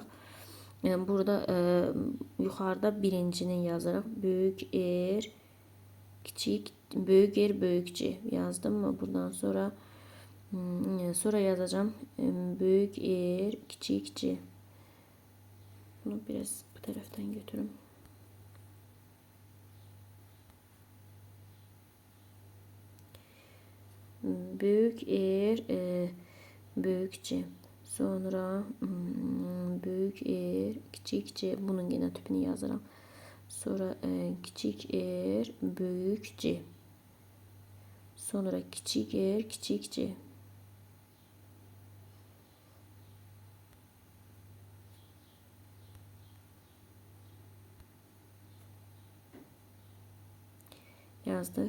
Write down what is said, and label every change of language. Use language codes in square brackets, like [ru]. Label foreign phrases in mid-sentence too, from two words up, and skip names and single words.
[az] Burada yuxarıda birincinin yazırıq. Böyük R, kiçik, böyük R, böyük C yazdım mı? Buradan sonra yazacağım. Böyük R, kiçik C. Bunu biraz bu tərəfdən götürüm. Büyük R, büyük C. Sonra büyük R, kiçik C. Bunun genotipini yazıram. Sonra kiçik R, büyük C. Sonra kiçik R, kiçik C. Yazdık.